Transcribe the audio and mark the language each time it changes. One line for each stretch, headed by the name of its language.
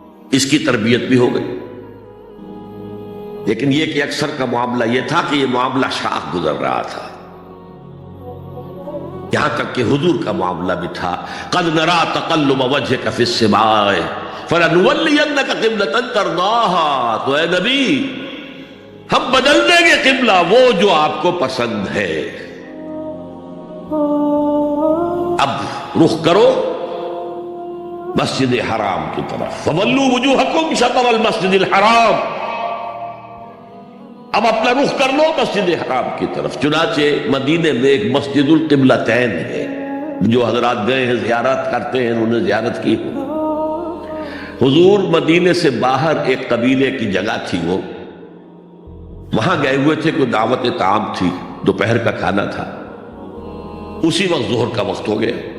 Urdu: اس کی تربیت بھی ہو گئی. لیکن یہ کہ اکثر کا معاملہ یہ تھا کہ یہ معاملہ شاخ گزر رہا تھا، یہاں تک کہ حضور کا معاملہ بھی تھا
Arabic: قد نرا تقلب وجهك في السماء فلنولينك قبلة ترضاها.
Urdu: تو اے نبی ہم بدل دیں گے قبلہ وہ جو آپ کو پسند ہے. اب رخ کرو مسجد حرام کی طرف.
Arabic: فولوا وجوہکم شطر المسجد الحرام.
Urdu: اب اپنا رخ کر لو مسجد حرام کی طرف. چنانچہ مدینے میں ایک مسجد القبلتین ہے، جو حضرات گئے ہیں زیارت کرتے ہیں انہوں نے زیارت کی. حضور مدینے سے باہر ایک قبیلے کی جگہ تھی، وہ وہاں گئے ہوئے تھے، کوئی دعوت طعام تھی، دوپہر کا کھانا تھا. اسی وقت ظہر کا وقت ہو گیا.